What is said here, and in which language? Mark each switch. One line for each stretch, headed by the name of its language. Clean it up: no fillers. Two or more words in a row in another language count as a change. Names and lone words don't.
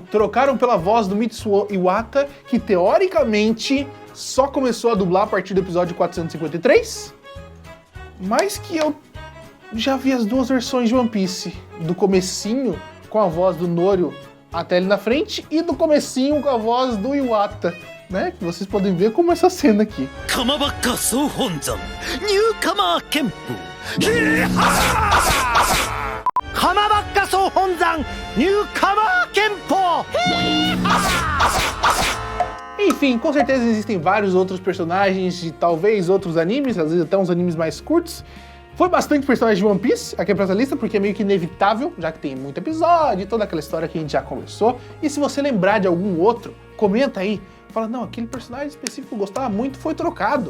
Portuguese: Trocaram pela voz do Mitsuo Iwata, que teoricamente só começou a dublar a partir do episódio 453, mas que eu já vi as duas versões de One Piece, do comecinho com a voz do Noru até ali na frente, e do comecinho com a voz do Iwata, né? Que vocês podem ver como essa cena aqui. Kamabaka Souhonzan, Newcomer Kempo. Kamabaka Souhonzan. Bonzan Newcomer Kenpo! Enfim, com certeza existem vários outros personagens de talvez outros animes, às vezes até uns animes mais curtos. Foi bastante personagem de One Piece aqui pra essa lista, porque é meio que inevitável, já que tem muito episódio, toda aquela história que a gente já conversou. E se você lembrar de algum outro, comenta aí. Fala, não, aquele personagem específico que eu gostava muito foi trocado.